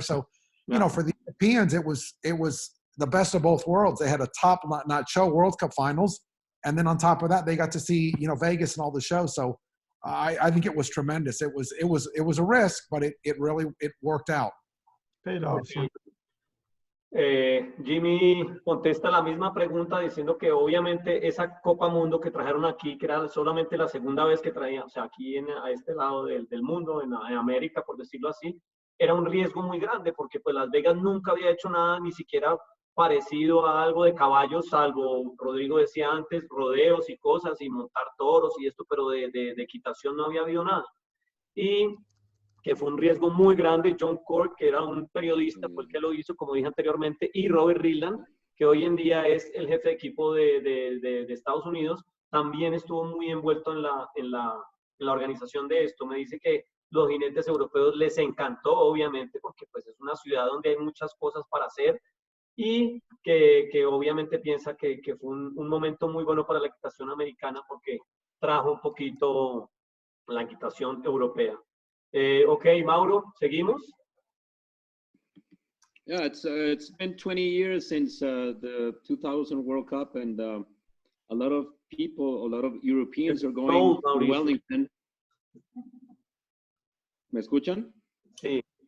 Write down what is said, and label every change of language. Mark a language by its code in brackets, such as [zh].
[en] So, for the Europeans, it was the best of both worlds. They had a top-notch show, World Cup finals, and then on top of that, they got to see Vegas and all the shows. So I think it was tremendous. It was a risk, but it really worked out. Paid off. [es] Jimmy contesta la misma pregunta diciendo que obviamente esa Copa Mundo que trajeron aquí, que era solamente la segunda vez que traían, o sea, aquí a este lado del mundo, en América, por decirlo así, era un riesgo muy grande, porque pues Las Vegas nunca había hecho nada, ni siquiera parecido a algo de caballos, salvo, Rodrigo decía antes, rodeos y cosas, y montar toros y esto, pero de equitación no había habido nada. Y que fue un riesgo muy grande. John Quirk, que era un periodista, fue el que lo hizo, como dije anteriormente, y Robert Ridlin, que hoy en día es el jefe de equipo de Estados Unidos, también estuvo muy envuelto en la organización de esto. Me dice que los jinetes europeos les encantó, obviamente, porque pues es una ciudad donde hay muchas cosas para hacer, y que obviamente piensa que fue un momento muy bueno para la equitación americana, porque trajo un poquito la equitación europea. Ok, Mauro, ¿seguimos? [en] Yeah, it's been 20 years since the 2000 World Cup, and a lot of people, a lot of Europeans are going Gold, to Mauricio. Wellington. [es] ¿Me escuchan? Sí.